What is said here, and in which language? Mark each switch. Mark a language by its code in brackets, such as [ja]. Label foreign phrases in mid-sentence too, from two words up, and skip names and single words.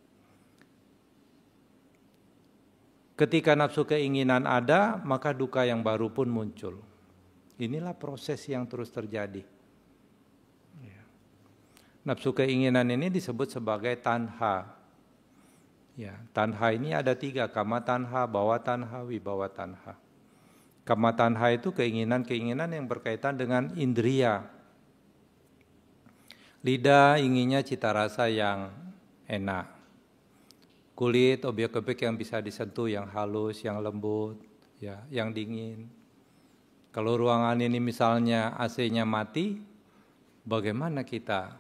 [id] Ketika nafsu keinginan ada, maka duka yang baru pun muncul. Inilah proses yang terus terjadi. Nafsu keinginan ini disebut sebagai tanha. Ya, tanha ini ada 3, [pi] kama tanha, bawa tanha, wibawa tanha. Kama tanha [id] itu keinginan-keinginan yang berkaitan dengan indria. Lidah inginnya cita rasa yang enak. Kulit, objek-objek yang bisa disentuh, yang halus, yang lembut, ya, yang dingin. Kalau ruangan ini misalnya AC-nya mati, bagaimana kita?